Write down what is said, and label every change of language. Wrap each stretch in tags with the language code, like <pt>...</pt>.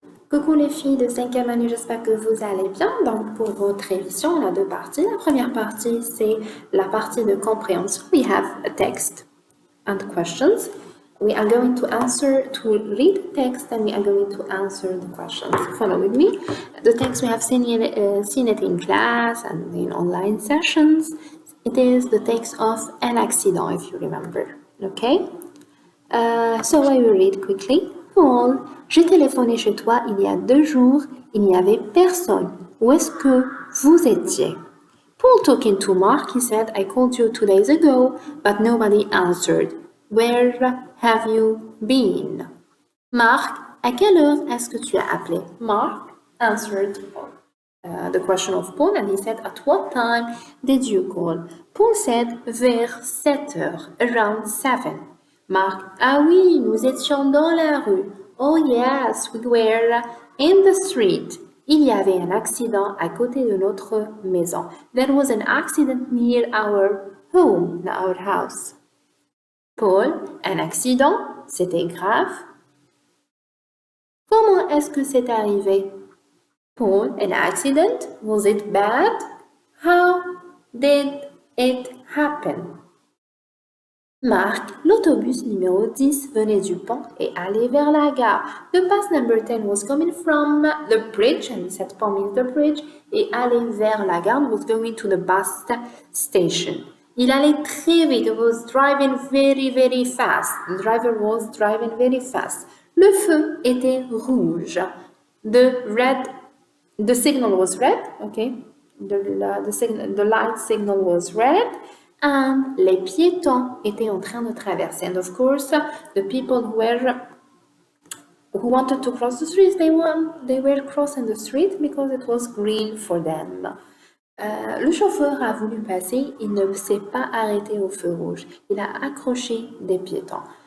<fr>Coucou les filles de 5e année, j'espère que vous allez bien. Donc pour votre révision, on a deux parties. La première partie, c'est la partie de compréhension.</fr> <en>We have a text and questions. We are going to read the text and we are going to answer the questions. Follow with me. The text we have seen it in class and in online sessions. It is the text of an accident, if you remember. Okay? So I will read quickly.</en> <fr>Paul, j'ai téléphoné chez toi il y a 2 jours. Il n'y avait personne. Où est-ce que vous étiez?</fr> <en>Paul talking to Mark, he said, I called you 2 days ago, but nobody answered. Where have you been?</en> <fr>Mark, à quelle heure est-ce que tu as appelé?</fr> <en>Mark answered the question of Paul and he said, at what time did you call? Paul said,</en> <fr>vers 7 heures,</fr> <en>around 7.</en> <fr>Mark, ah oui, nous étions dans la rue.</fr> <en>Oh yes, we were in the street.</en> <fr>Il y avait un accident à côté de notre maison.</fr> <en>There was an accident near our home, our house.</en> <fr>Paul, un accident, c'était grave. Comment est-ce que c'est arrivé?</fr> <en>Paul, an accident, was it bad? How did it happen?</en> <fr>Marc, l'autobus numéro 10 venait du pont et allait vers la gare.</fr> <en>The bus number 10 was coming from the bridge, and he said pont means the bridge,</en> <fr>et allait vers la gare,</fr> <en>was going to the bus station.</en> <fr>Il allait très vite,</fr> <en>he was driving very, very fast. The driver was driving very fast.</en> <fr>Le feu était rouge.</fr> <en>The signal was red, okay? The light signal was red.</en> <fr>And les piétons étaient en train de traverser.</fr> <en>And of course, the people who wanted to cross the street, they were crossing the street because it was green for them.</en> <fr>Le chauffeur a voulu passer, il ne s'est pas arrêté au feu rouge. Il a accroché des piétons.</fr>